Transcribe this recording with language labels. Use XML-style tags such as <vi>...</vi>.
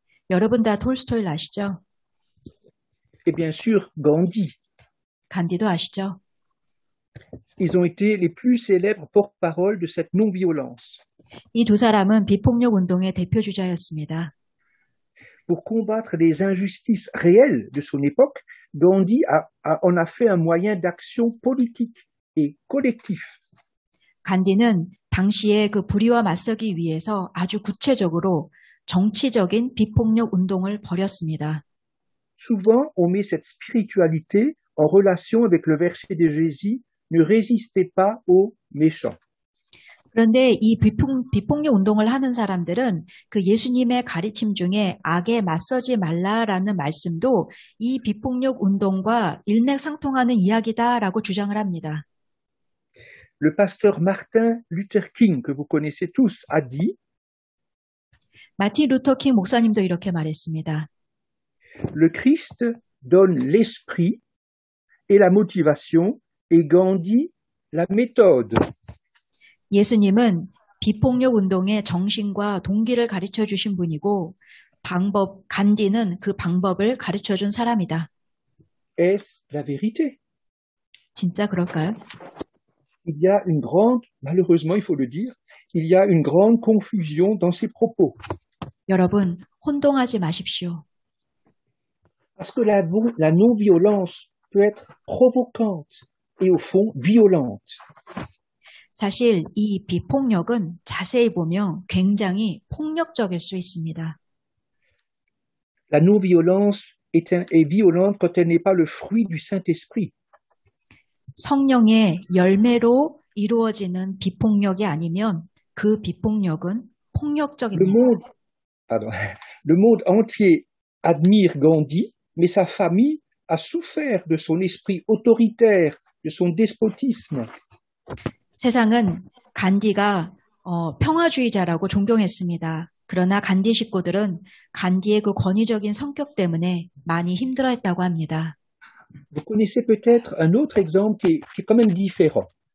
<ko>여러분 다 톨스토이를 아시죠?</ko> <fr>Et bien sûr, Gandhi.</fr> <ko>간디도 아시죠?</ko> <fr>Ils ont été les plus célèbres porte-parole de cette non-violence.</fr> <ko>이 두 사람은 비폭력 운동의 대표 주자였습니다.</ko> <fr>Pour combattre les injustices réelles de son époque, Gandhi en a fait un moyen d'action politique et collectif.</fr> <ko>간디는 당시에 그 불의와 맞서기 위해서 아주 구체적으로 정치적인 비폭력 운동을 벌였습니다.</ko> <fr>Souvent, on met cette spiritualité en relation avec le verset de Jésus, ne résistez pas aux méchants.</fr> <ko>그런데 이 비폭력 운동을 하는 사람들은 그 예수님의 가르침 중에 악에 맞서지 말라라는 말씀도 이 비폭력 운동과 일맥상통하는 이야기다라고 주장을 합니다.</ko> <fr>Le pasteur Martin Luther King, que vous connaissez tous, a dit</fr> <ko>마틴 루터 킹 목사님도 이렇게 말했습니다.</ko> <fr>Le Christ donne l'esprit et la motivation et Gandhi la méthode.</fr> <ko>예수님은 비폭력 운동의 정신과 동기를 가르쳐 주신 분이고 간디는 그 방법을 가르쳐 준 사람이다.</ko> <fr>Est-ce la vérité?</fr> <ko>진짜 그럴까요?</ko> <fr>Il y a une grande, malheureusement il faut le dire, il y a une grande confusion dans ces propos.</fr> <ko>여러분, 혼동하지 마십시오.</ko> <fr>Parce que la non-violence peut être provocante et au fond violente.</fr> <ko>사실 이 비폭력은 자세히 보면 굉장히 폭력적일 수 있습니다.</ko> <fr>La non-violence est violente quand elle n'est pas le fruit du Saint-Esprit.</fr> <ko>성령의 열매로 이루어지는 비폭력이 아니면 그 비폭력은 폭력적입니다.</ko> <fr>Le monde entier admire Gandhi, mais sa famille a souffert de son esprit autoritaire, de son despotisme.</fr> <ko>세상은 간디가 평화주의자라고 존경했습니다. 그러나 간디 식구들은 간디의 그 권위적인 성격 때문에 많이 힘들어했다고 합니다.</ko> <fr>Vous connaissez peut-être un autre exemple qui est quand même différent.</fr>